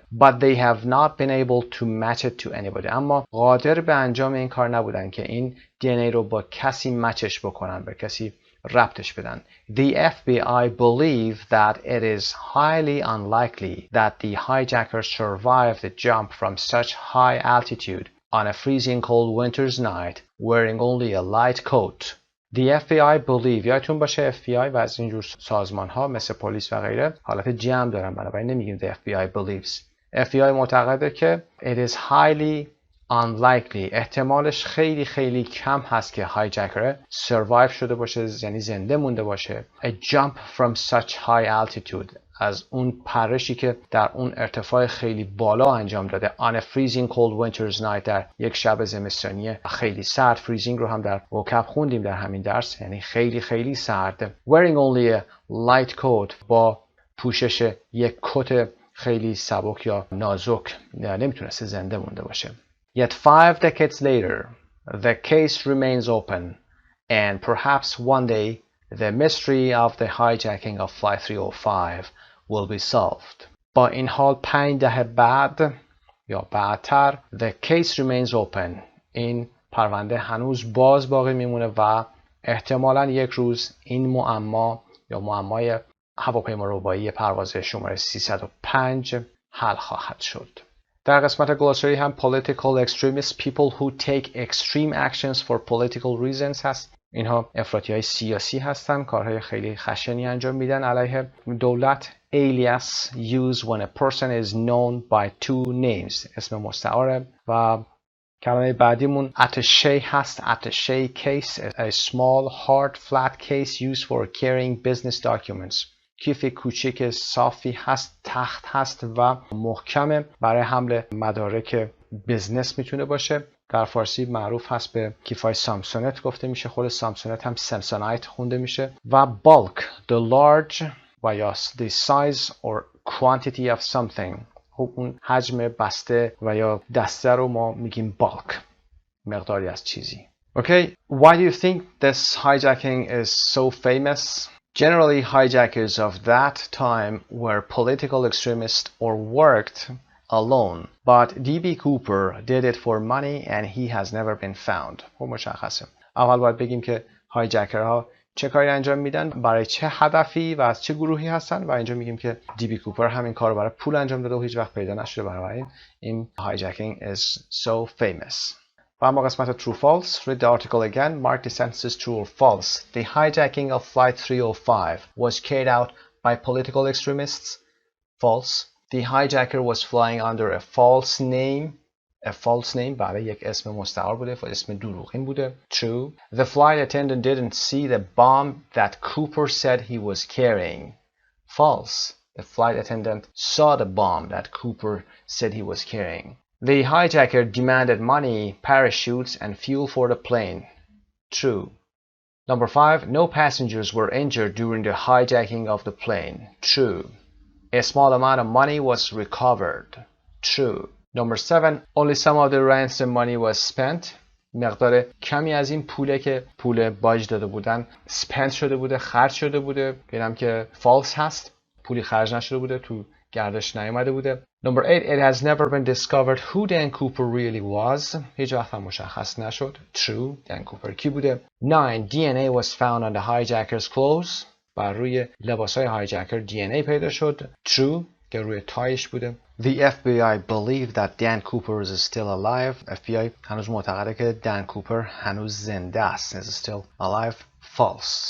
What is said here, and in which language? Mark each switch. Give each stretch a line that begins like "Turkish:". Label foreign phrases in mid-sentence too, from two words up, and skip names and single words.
English: but they have not been able to match it to anybody،
Persian: اما قادر به انجام این کار نبودن که این DNA رو با کسی مچش بکنن، به کسی ربطش بدن.
English: The FBI believe that it is highly unlikely that the hijacker survived the jump from such high altitude on a freezing cold winter's night wearing only a light coat. The FBI believe،
Persian: یادتون باشه FBI و از اینجور سازمان ها مثل پلیس و غیره حالت جمع دارن، بنابراین نمیگیم
English: the FBI believes.
Persian: FBI معتقده که
English: it is highly unlikely،
Persian: احتمالش خیلی خیلی کم هست که هایجکر survive شده باشه، یعنی زنده مونده باشه.
English: A jump from such high altitude،
Persian: از اون پرشی که در اون ارتفاع خیلی بالا انجام داده.
English: On a freezing cold winter's night،
Persian: در یک شب زمستانی خیلی سرد. freezing رو هم در vocab خوندیم در همین درس، یعنی خیلی خیلی سرد.
English: Wearing only a light coat،
Persian: با پوشش یک کت خیلی سبک یا نازک نمیتونسته زنده مونده باشه.
English: Yet 5 decades later, the case remains open, and perhaps one day the mystery of the hijacking of Flight 305 will be solved.
Persian: با این حال 5 دهه بعد یا بعدتر
English: the case remains open،
Persian: این پرونده هنوز باز باقی میمونه و احتمالاً یک روز این معما یا معمای هواپیما ربایی پرواز شماره 305 حل خواهد شد. در قسمت گلاسری هم
English: political extremists، people who take extreme actions for political reasons هست.
Persian: اینها افراطی‌های سیاسی هستن، کارهای خیلی خشنی انجام میدن علیه دولت.
English: alias used when a person is known by 2 names،
Persian: اسم مستعاره. و کلمه بعدیمون attaché هست،
English: attaché case، a small hard flat case used for carrying business documents.
Persian: کیف کوچیک صافی هست، تخت هست و محکمه، برای حمل مدارک بزنس میتونه باشه. در فارسی معروف هست به کیفای سامسونت گفته میشه، خود سامسونت هم سامسونایت خونده میشه.
English: و bulk، the large
Persian: و یا
English: the size or quantity of something،
Persian: اون حجم بسته و یا دسته رو ما میگیم bulk، مقداری از چیزی.
English: Okay, why do you think this hijacking is so famous? Generally, hijackers of that time were political extremists or worked alone. But D.B. Cooper did it for money and he has never been found.
Persian: خب مشخصه. اول باید بگیم که هایجکرها چه کاری انجام میدن، برای چه هدفی و از چه گروهی هستن، و اینجا میگیم که دی.بی. کوپر همین کار رو برای پول انجام داده و هیچ وقت پیدا نشده. برای این
English: hijacking is so famous.
Persian: و اما قسمت
English: true false. Read the article again. Mark the sentences true or false. The hijacking of Flight 305 was carried out by political extremists. False. The hijacker was flying under a false name. A false name
Persian: برای یک اسم مستعار بوده و اسم دروغین بوده.
English: True. The flight attendant didn't see the bomb that Cooper said he was carrying. False. The flight attendant saw the bomb that Cooper said he was carrying. The hijacker demanded money, parachutes, and fuel for the plane. True. Number 5. No passengers were injured during the hijacking of the plane. True. A small amount of money was recovered. True. Number 7. Only some of the ransom money was spent.
Persian: مقدار کمی از این پوله که پول باج داده بودن spent شده بوده، خرج شده بوده. ببینم که false هست، پولی خرج نشده بوده، تو گردش نیامده بوده.
English: Number 8. It has never been discovered who Dan Cooper really was.
Persian: هیچ وقت هم مشخص نشد. True. Dan Cooper کی بوده. 9.
English: DNA was found on the hijacker's clothes.
Persian: بر روی لباسای هایجکر DNA پیدا شد.
English: True.
Persian: که روی تایش بوده.
English: The FBI believe that Dan Cooper is still alive.
Persian: FBI هنوز معتقده که دن کوپر هنوز زنده است.
English: Is still alive. False.